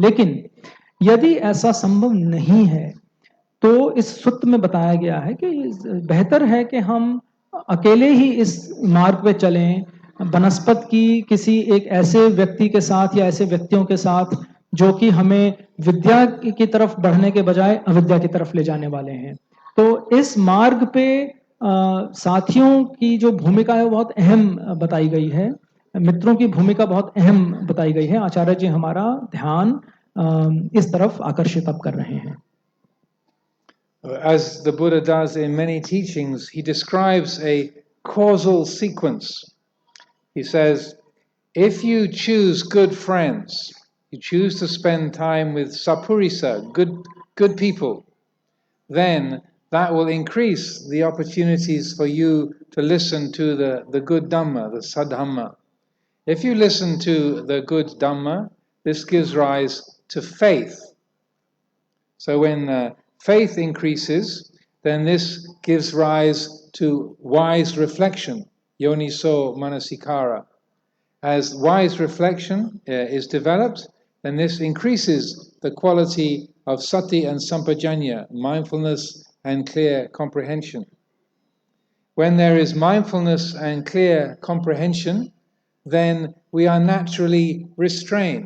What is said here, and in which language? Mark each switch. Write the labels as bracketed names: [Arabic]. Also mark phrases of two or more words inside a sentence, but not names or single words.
[Hindi] लेकिन यदि ऐसा संभव नहीं है तो इस सूत्र में बताया गया है कि बेहतर है कि हम अकेले ही इस मार्ग पे चलें, बनस्पत की किसी एक ऐसे व्यक्ति के साथ या ऐसे व्यक्तियों के साथ जो कि हमें विद्या की तरफ बढ़ने के बजाय अविद्या की तरफ ले जाने वाले हैं। तो इस मार्ग पे साथियों की जो भूमिका है वो बहुत अहम बताई गई है, मित्रों की भूमिका बहुत अहम बताई गई है। आचार्य जी हमारा ध्यान इस तरफ आकर्षित अब कर रहे हैं। [English] As the Buddha does in many teachings, he describes a causal sequence. He says, if you choose good friends, you choose to spend time with sapurisa, good people, then that will increase the opportunities for you to listen to the good Dhamma, the Sadhamma. If you listen to the good Dhamma, this gives rise to faith. So when faith increases, then this gives rise to wise reflection, [Pali] yoniso manasikara. [English] As wise reflection is developed, then this increases the quality of sati and sampajanya, mindfulness and clear comprehension. When there is mindfulness and clear comprehension, then we are naturally restrained.